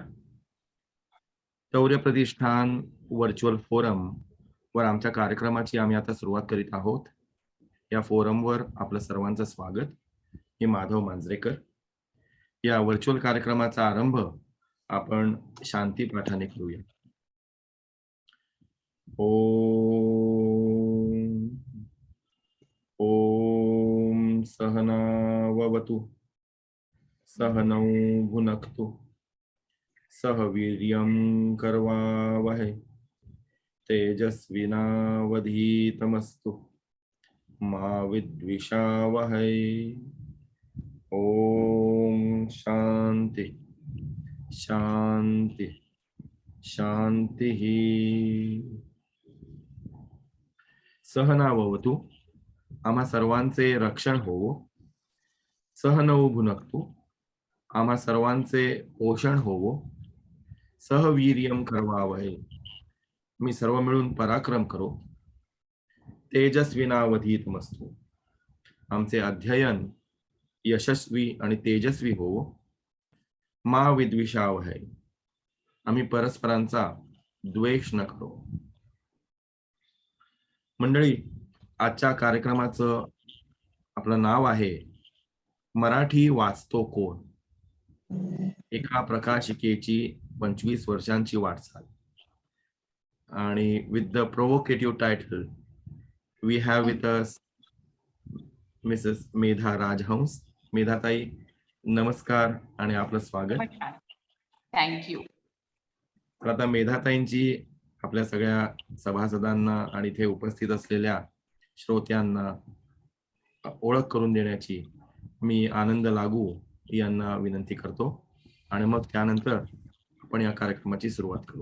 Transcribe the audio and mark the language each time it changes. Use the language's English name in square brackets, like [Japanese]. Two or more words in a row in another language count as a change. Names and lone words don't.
[Marathi] शौर्य प्रतिष्ठान व्हर्च्युअल फोरम वर आमच्या कार्यक्रमाची आम्ही आता सुरुवात करीत आहोत. या फोरमवर आपलं सर्वांचं स्वागत. मी माधव मांजरेकर. या व्हर्च्युअल कार्यक्रमाचा आरंभ आपण शांती पाठाने करूया. [Sanskrit] ओम ओम सहनाववतु सहनौ भुनक्तु सह वीर्यं करवावहै तेजस्विनावधीतमस्तु मा विद्विषावहै. ओम शांती शांती शांती. [Marathi] सहनाववतु आम्हा सर्वांचे रक्षण होवो. सहनौ भुनक्तु आम्हा सर्वांचे पोषण होवो. [Sanskrit] सहवीर्यं करवावहै [Marathi] मी सर्व मिळून पराक्रम करो. तेजस्विनावधीतमस्तु आमचे अध्ययन यशस्वी आणि तेजस्वी होवो. [Sanskrit] मा विद्विषावहै [Marathi] आम्ही परस्परांचा द्वेष न करो. मंडळी, आजच्या कार्यक्रमाचं आपलं नाव आहे मराठी वाचतो कोण. एका प्रकाशिकेची 25 वर्षांची वाटचाल. [English] आणि with the provocative title we have with us Mrs Medha Rajhans. [Marathi] मेधाताई, नमस्कार आणि आपलं स्वागत. थँक्यू. तर आता मेधाताईंची आपल्या सगळ्या सभासदांना आणि इथे उपस्थित असलेल्या श्रोत्यांना ओळख करून देण्याची मी आनंद लागू यांना विनंती करतो आणि मग त्यानंतर आपण या कार्यक्रमाची सुरुवात करू.